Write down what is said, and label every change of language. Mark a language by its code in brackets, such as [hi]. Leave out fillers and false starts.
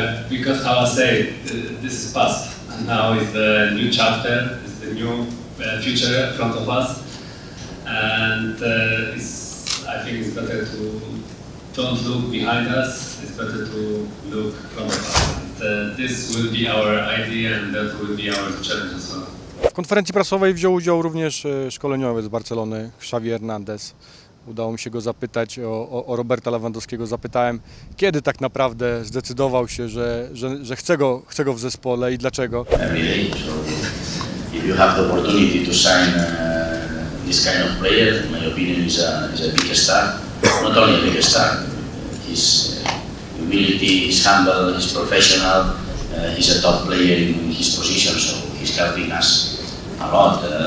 [en] Because how I say, this is past. Now is the new chapter, is the new future in front of us. And I think it's better to don't look behind us, it's better to look in front of us. And this will be our idea, and that will be our challenge as well. [pl] W konferencji prasowej wziął udział również szkoleniowiec z Barcelony, Xavi Hernandez. Udało mi się go zapytać o Roberta Lewandowskiego. Zapytałem, kiedy tak naprawdę zdecydował się, że chce go w zespole i dlaczego. [en] Every day. So if you have the opportunity to sign this kind of player, in my opinion, is a big star. Not only a big star. His humility, he's humble, he's professional. He's a top player in his position, so he's helping us a lot.